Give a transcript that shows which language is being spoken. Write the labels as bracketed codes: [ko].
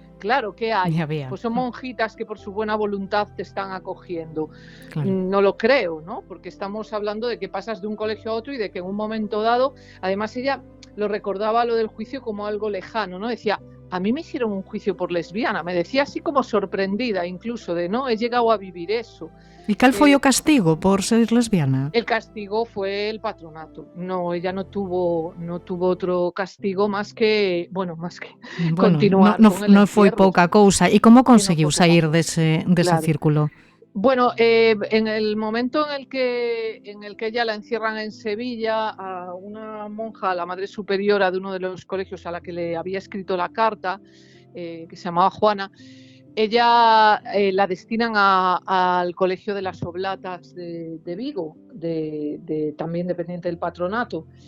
[es] Claro, ¿qué hay? Pues son monjitas que por su buena voluntad te están acogiendo. Claro. No lo creo, ¿no? Porque estamos hablando de que pasas de un colegio a otro y de que en un momento dado, además ella lo recordaba lo del juicio como algo lejano, ¿no? Decía, a mí me hicieron un juicio por lesbiana, me decía así como sorprendida incluso de, no, he llegado a vivir eso. [gl] E cal foi o castigo por ser lesbiana? [es] El castigo fue el patronato. No, ella no tuvo otro castigo más que continuar con el [gl] non foi pouca cousa. E como conseguiu sair dese círculo? [es] Bueno, en el momento en el que ella la encierran en Sevilla, a una monja, la madre superiora de uno de los colegios a la que le había escrito la carta, que se llamaba Juana, ella la destinan al Colegio de las Oblatas de Vigo, también dependiente del patronato.